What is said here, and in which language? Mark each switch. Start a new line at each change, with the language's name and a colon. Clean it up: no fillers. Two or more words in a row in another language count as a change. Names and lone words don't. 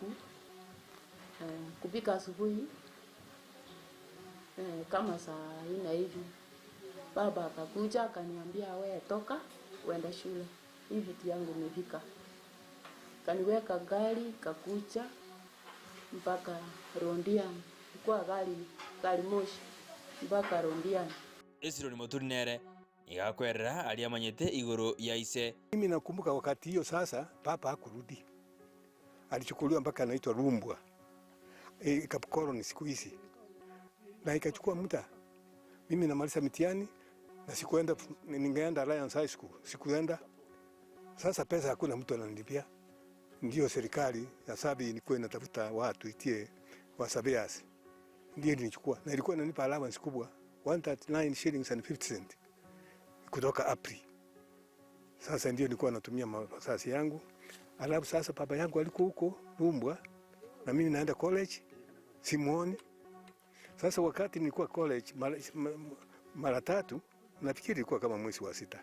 Swahili: Kupika asubuhi kama saa 4 hivi, baba akakuja akaniambia, wewe toka uende shule, hii vitu yangu imefika. Kaniweka gari kakucha mpaka Rondiani, kwa gari moshi mpaka Rondiani.
Gusii: Esiro ni moturinere igakwerera aliyamanyete igoro ya ise.
Swahili: Mimi nakumbuka wakati hiyo sasa papa hakurudi. alichukuliwa mpaka anaitwa Rumbwa. Ikakoloni siku hizi. Na ikachukua muda. Mimi namaliza mitihani na sikuenda, ningeenda Alliance High School, sikuenda. Sasa pesa hakuna mtu ananilipia. Ndio serikali ya Sabi ilikuwa inatafuta watu itie wasabias. Ndio nilichukua na ilikuwa inanipa allowance kubwa 139
English: shillings and 50 cents
Swahili: kutoka April. Sasa ndio nilikuwa natumia masasi yangu. Alafu sasa baba yangu alikuwa huko Rumbwa na mimi naenda college simuoni. Sasa wakati nilikuwa college mara tatu, nafikiri ilikuwa kama mwezi wa 6.